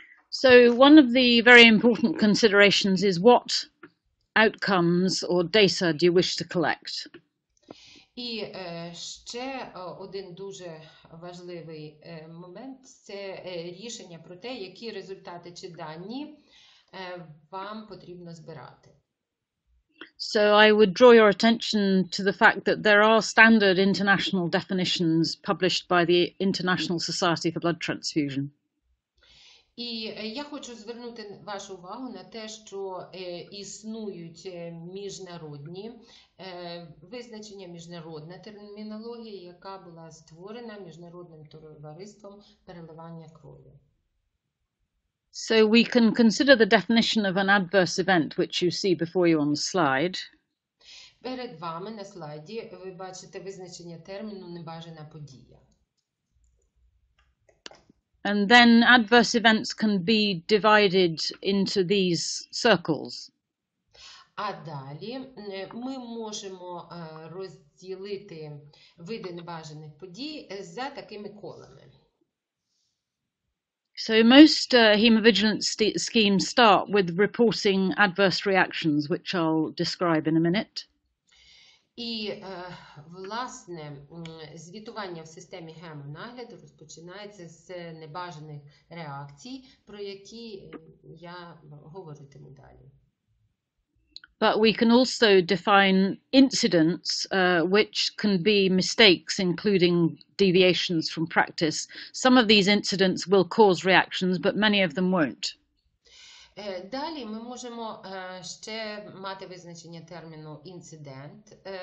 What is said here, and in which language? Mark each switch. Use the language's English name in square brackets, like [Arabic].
[English] So one of the very important considerations is what outcomes or data do you wish to collect? [Ukrainian] І ще один дуже важливий момент – це рішення про те, які результати чи дані вам потрібно збирати. [English] So I would draw your attention to the fact that there are standard international definitions published by the International Society for Blood Transfusion. [Ukrainian] І я хочу звернути вашу увагу на те, що існують міжнародні визначення, міжнародна термінологія, яка була створена Міжнародним товариством переливання крові. [English] So we can consider the definition of an adverse event, which you see before you on the slide. [Ukrainian] Перед вами на слайді ви бачите визначення терміну «небажана подія». [English] And then adverse events can be divided into these circles. [Ukrainian] А далі ми можемо розділити види небажаних подій за такими колами. [English] So most hemovigilance schemes start with reporting adverse reactions, which I'll describe in a minute. [Ukrainian] І, власне, звітування в системі гемонагляду розпочинається з небажаних реакцій, про які я говоритиму далі. [English] But we can also define incidents, which can be mistakes, including deviations from practice. Some of these incidents will cause reactions, but many of them won't. [Ukrainian] Далі ми можемо ще мати визначення терміну інцидент.